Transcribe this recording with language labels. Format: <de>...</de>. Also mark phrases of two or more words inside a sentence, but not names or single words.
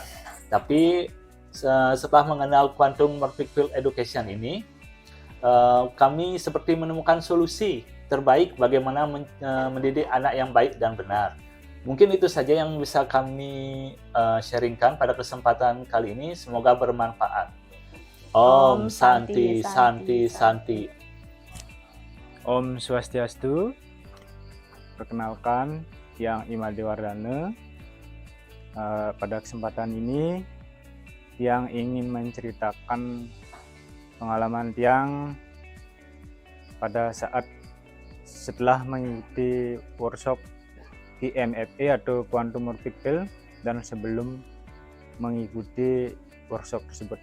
<id>Tapi setelah mengenal Quantum Morphic Field Education ini, kami seperti menemukan solusi terbaik bagaimana mendidik anak yang baik dan benar. Mungkin itu saja yang bisa kami sharingkan pada kesempatan kali ini. Semoga bermanfaat.</id> <sa>Om Santi Santi Santi.</sa> <ban>Om Swastiastu.</ban> <id>Perkenalkan, Tiang Imadewardana. Pada kesempatan ini, Tiang ingin menceritakan pengalaman Tiang pada saat setelah mengikuti workshop QMFA atau Quantum Morphic Field dan sebelum mengikuti workshop tersebut.</id>